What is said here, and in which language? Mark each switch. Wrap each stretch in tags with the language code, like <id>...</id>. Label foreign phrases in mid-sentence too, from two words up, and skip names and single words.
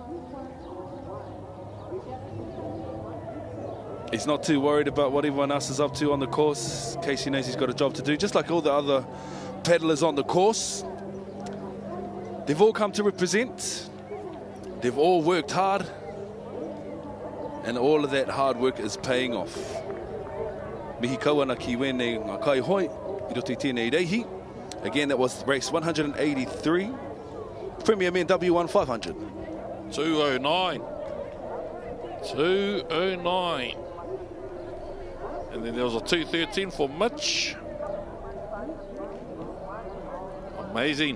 <en>He's not too worried about what everyone else is up to on the course. Casey knows he's got a job to do, just like all the other pedalers on the course. They've all come to represent. They've all worked hard. And all of that hard work is paying off.</en> <mi>Mihi kawana ki wene ngā kai hoi, I roto I tēnei reihi.</mi> <en>Again, that was race 183. Premier Men W1 500. 209. 209. And then there was a 213 for Mitch. Amazing.</en>